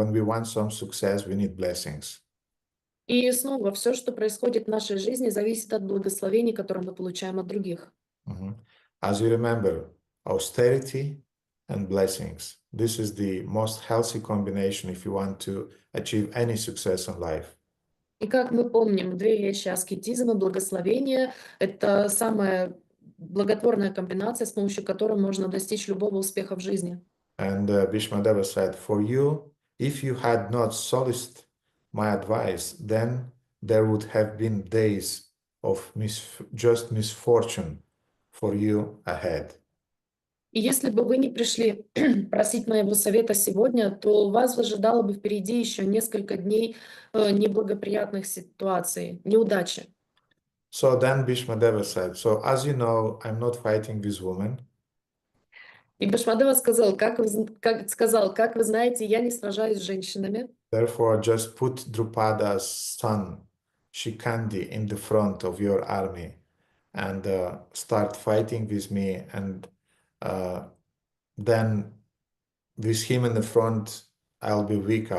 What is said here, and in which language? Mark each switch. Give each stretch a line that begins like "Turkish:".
English: When we want some success, we need blessings.
Russian: И снова, все, что происходит в нашей жизни, зависит от благословений, которые мы получаем от других. Mhm.
English: As you remember, austerity and blessings. This is the most healthy combination if you want to achieve any success in life.
Russian: И как мы помним, две вещи: аскетизм и благословение — это самая благотворная комбинация, с помощью которой можно достичь любого успеха в жизни.
English: And Bhishmadeva said, for you, if you had not solaced my advice, then there would have been days of just misfortune for you ahead.
Russian: И если бы вы не пришли просить моего совета сегодня, то вас ожидало бы впереди еще несколько дней неблагоприятных ситуаций, неудачи.
English: So then Bhishmadeva said, so as you know, I'm not fighting this woman.
Russian: И Бхишмадева сказал: как вы знаете, я не сражаюсь с женщинами.
English: Therefore, just put Drupada's son, Shikandi, in the front of your army and start fighting with me. And then with him in the front, I'll be weak.